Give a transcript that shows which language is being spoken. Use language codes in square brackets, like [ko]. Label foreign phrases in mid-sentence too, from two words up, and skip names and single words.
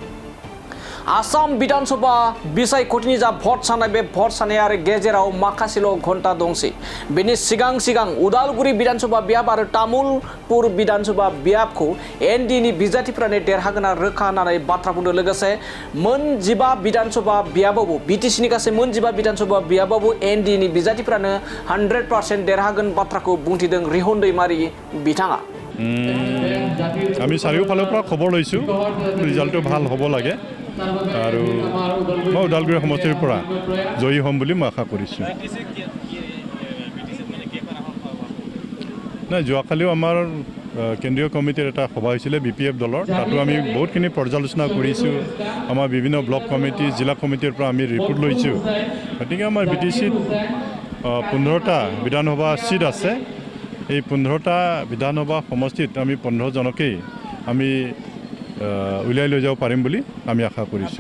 [brx] आसाम विधानसभा बिसायख'थिनि जा भट साननाय बे भट साननाया आरो गेजेराव माखासेल' घन्टा दंसै बेनि सिगां उदालगुरि विधानसभा बियाब आरो तामुलपुर विधानसभा बियाबखौ एनडिएनि बिजाथिफ्रानो देरहागोना रोखा होननानै बाथ्रा बुंदों लोगोसे मोन 15 विधानसभा बियाबावबो बिटिसिनि गासै मोन 15 विधानसभा बियाबावबो एनडिएनि बिजाथिफ्रानो 100% देरहागोन बाथ्राखौ बुंथिदों रिहन दैमारि बिथाङा [as] আমি চাৰিওফালৰ পৰা খবৰ লৈছোঁ ৰিজাল্টটো ভাল হ'ব লাগে আৰু মই ওদালগুৰি সমষ্টিৰ পৰা জয়ী হ'ম বুলি মই আশা কৰিছোঁ নাই যোৱাকালিও আমাৰ কেন্দ্ৰীয় কমিটিৰ এটা সভা হৈছিলে বিপিএফ দলৰ তাতো আমি বহুতখিনি পৰ্যালোচনা কৰিছোঁ আমাৰ বিভিন্ন ব্লক কমিটি জিলা কমিটিৰ পৰা আমি ৰিপৰ্ট লৈছোঁ গতিকে আমাৰ বিটিচিত 15টা বিধানসভা সিট আছে এই 15টা বিধানসভা সমষ্টিত আমি 15 জনকেই আমি উলিয়াই লৈ যাব পাৰিম বুলি আমি আশা কৰিছোঁ